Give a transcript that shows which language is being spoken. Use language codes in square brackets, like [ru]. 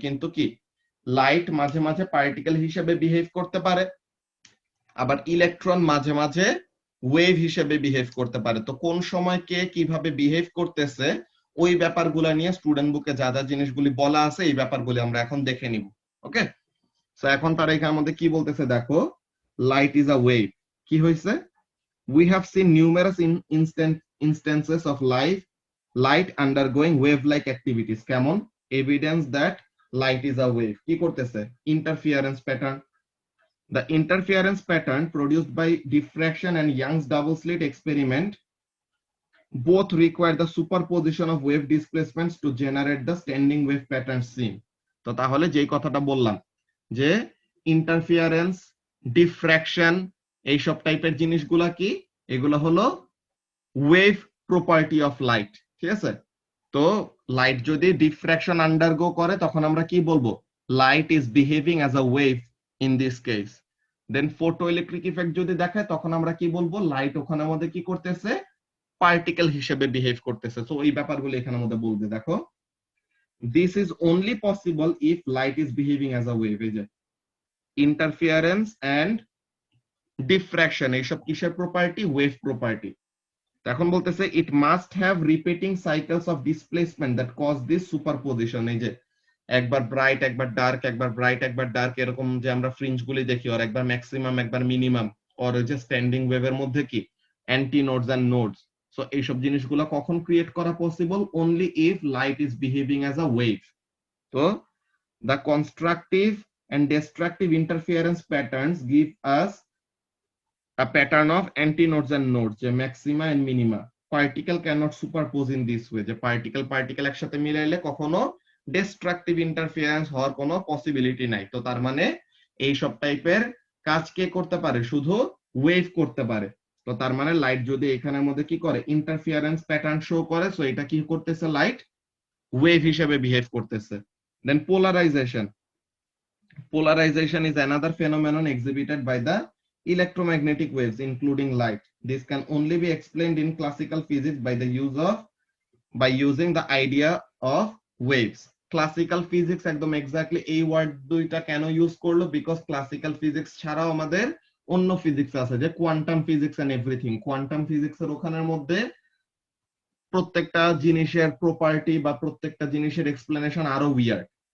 [bn] কিন্তু কি লাইট মাঝে মাঝে পার্টিকেল হিসেবে বিহেভ করতে পারে, আবার ইলেকট্রন মাঝে মাঝে ওয়েভ হিসেবে বিহেভ করতে পারে। তো কোন সময় কে কিভাবে বিহেভ করতেছে ওই ব্যাপারগুলো নিয়ে স্টুডেন্ট বুকে যা যা জিনিসগুলি বলা আছে এই ব্যাপারগুলি আমরা এখন দেখে নিব। ওকে, সো এখন তারা এখানের মধ্যে কি বলতেছে দেখো, [en] Light is a wave. কি হয়েছে, we have seen numerous instances of light undergoing wave-like activities. [bn] কেমন? [en] Evidence that light is a wave. কি করতেছে? Interference pattern. The interference pattern produced by diffraction and Young's double slit experiment both require the superposition of wave displacements to generate the standing wave pattern seen. [bn] তো তাহলে যেই কথাটা বললাম যে interference, diffraction, এইসব টাইপের জিনিসগুলা কি, এগুলো হলো ওয়েভ প্রপার্টি অফ লাইট। ঠিক আছে, তো লাইট যদি ডিফ্র্যাকশন আন্ডারগো করে তখন আমরা কি বলবো, light is behaving as a wave in this case. Then photo electric effect যদি দেখায় তখন আমরা কি বলবো, লাইট ওখানে আমাদের কি করতেছে, পার্টিকেল হিসেবে বিহেভ করতেছে। তো এই ব্যাপারগুলো এখানে মধ্যে বলবে দেখো, [en] This is only possible if light is behaving as a wave. [bn] এই যে ইন্টারফিয়ারেন্স এন্ড ডিফ্র্যাকশন এইসব কিসের প্রপার্টি, ওয়েভ প্রপার্টি। [en] এখন বলতেছে it must have repeating cycles of displacement that cause this superposition. [bn] এই যে একবার ব্রাইট একবার ডার্ক, একবার ব্রাইট একবার ডার্ক, এরকম যে আমরা ফ্রিঞ্জ গুলি দেখি, আর একবার ম্যাক্সিমাম একবার মিনিমাম, আর যে স্ট্যান্ডিং ওয়েভের মধ্যে কি anti nodes and nodes. [en] So এইসব জিনিসগুলো কখন ক্রিয়েট করা possible, only if light is behaving as a wave. তো the constructive and destructive interference patterns give us a pattern of antinodes and nodes, [bn] যে [en] maxima and minima. Particle cannot superpose in this way, [bn] যে particle একসাথে মিলাইলে কখনো destructive interference হওয়ার কোনো possibility নাই। তো তার মানে এই সব টাইপের কাজ কে করতে পারে, শুধু ওয়েভ করতে পারে। তো তার মানে লাইট যদি এখানের মধ্যে কি করে, ইন্টারফিয়ারেন্স প্যাটার্ন শো করে, সো এটা কি করতেছে, লাইট ওয়েভ হিসেবে বিহেভ করতেছে। [en] Then polarization. Polarization is another phenomenon exhibited by the electromagnetic waves, including light. This can only be explained in classical physics by using the idea of waves. [bn] Classical physics একদম exactly এই word দুইটা কেন use করলো, because classical physics ছাড়াও আমাদের অন্য physics আছে, যে quantum physics and everything. Quantum physics এর ওখানের মধ্যে প্রত্যেকটা জিনিসের প্রপার্টি বা প্রত্যেকটা জিনিসের এক্সপ্লেনেশন আরো উইয়ার্ড।